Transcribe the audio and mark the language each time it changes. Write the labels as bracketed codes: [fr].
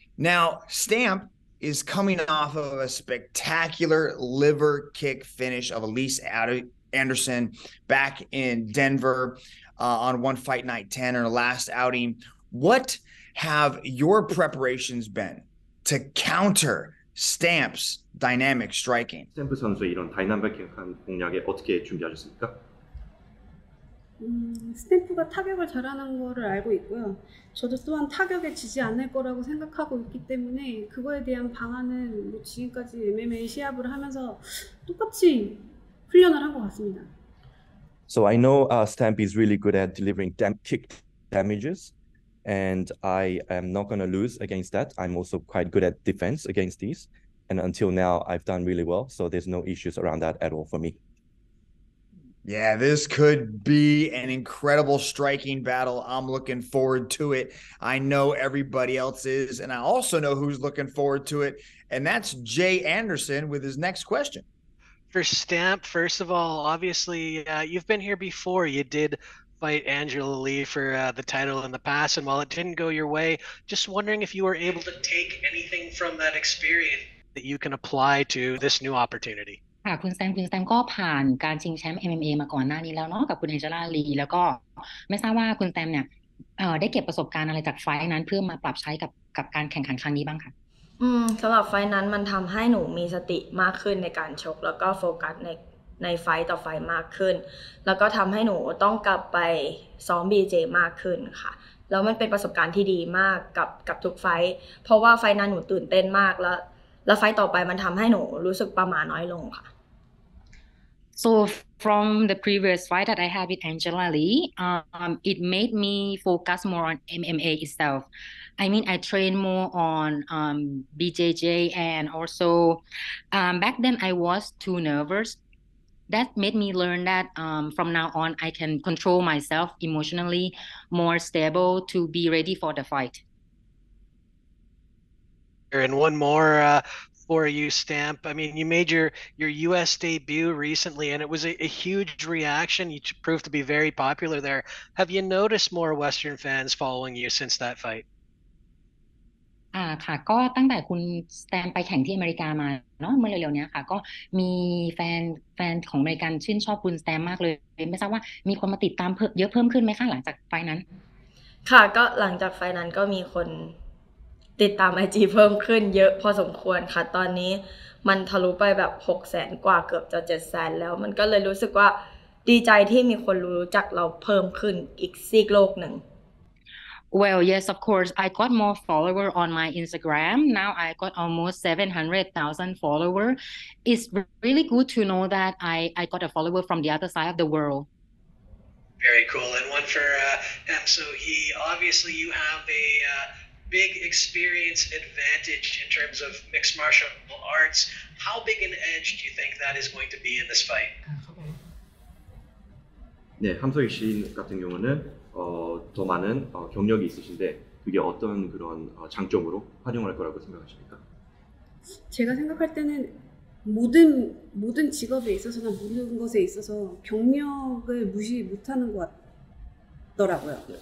[en] Now, Stamp is coming off of a spectacular liver kick finish of Elise Anderson back in Denver on One Fight Night 10 or last outing. What have your preparations been to counter Stamp's dynamic striking? [ko] 스탬프 선수의 이런 다이나믹한 공략에 어떻게 준비하셨습니까? 스탬프가 타격을 잘하는 거를 알고 있고요. 저도 또한 타격에 지지 않을 거라고 생각하고 있기 때문에 그거에 대한 방안은 뭐 지금까지 MMA 시합을 하면서 똑같이 훈련을 한 것 같습니다. [en] So I know Stamp is really good at delivering kick damages, and I am not going to lose against that. I'm also quite good at defense against these, and until now I've done really well, so there's no issues around that at all for me. Yeah, this could be an incredible striking battle. I'm looking forward to it. I know everybody else is, and I also know who's looking forward to it, and that's Jay Anderson with his next question. For Stamp, first of all, obviously, you've been here before. You did fight Angela Lee for the title in the past, and while it didn't go your way, just wondering if you were able to take anything from that experience that you can apply to this new opportunity. [th] ค่ะคุณสแตมก็ผ่านการชิงแชมป์ MMA มาก่อนหน้านี้แล้วเนาะกับคุณแองเจล่าลีแล้วก็ไม่ทราบว่าคุณสแตมเนี่ยได้เก็บประสบการณ์อะไรจากไฟท์นั้นเพื่อมาปรับใช้กับการแข่งขันครั้งนี้บ้างคะ สำหรับไฟท์นั้นมันทำให้หนูมีสติมากขึ้นในการชกแล้วก็โฟกัสในไฟท์ต่อไฟท์มากขึ้นแล้วก็ทำให้หนูต้องกลับไปซ้อม BJ มากขึ้นค่ะแล้วมันเป็นประสบการณ์ที่ดีมากกับทุกไฟท์เพราะว่าไฟท์นั้นหนูตื่นเต้นมากแล้วไฟท์ต่อไปมันทำให้หนูรู้สึกประหม่าน้อยลงค่ะ [en] So from the previous fight that I had with Angela Lee, it made me focus more on MMA itself. I mean, I trained more on BJJ, and also back then I was too nervous. That made me learn that from now on I can control myself emotionally, more stable to be ready for the fight. And one more for you, Stamp. I mean, you made your US debut recently, and it was a huge reaction. You proved to be very popular there. Have you noticed more Western fans following you since that fight? [th] ค่ะก็ตั้งแต่คุณสแตมไปแข่งที่อเมริกามาเนาะเมื่อเร็วๆนี้ค่ะก็มีแฟนของอเมริกันชื่นชอบคุณสแตมมากเลยไม่ทราบว่ามีคนมาติดตามเยอะเพิ่มขึ้นไหมคะหลังจากไฟนั้น ค่ะก็หลังจากไฟนั้นก็มีคนติดตาม IG เพิ่มขึ้นเยอะพอสมควรค่ะตอนนี้มันทะลุไปแบบ 600,000 กว่าเกือบจะ 700,000 แล้วมันก็เลยรู้สึกว่าดีใจที่มีคนรู้จักเราเพิ่มขึ้นอีกซีกโลกหนึ่ง [en] Well, yes, of course. I got more follower on my Instagram. Now I got almost 700,000 follower. It's really good to know that I got a follower from the other side of the world. Very cool. And one for Ham. So obviously you have a big experience advantage in terms of mixed martial arts. How big an edge do you think that is going to be in this fight? [ko] 네, 함석희 씨 같은 경우는 더 많은 경력이 있으신데 그게 어떤 그런 장점으로 활용할 거라고 생각하십니까? 제가 생각할 때는 모든 직업에 있어서나 모든 것에 있어서 경력을 무시 못하는 것 같더라고요.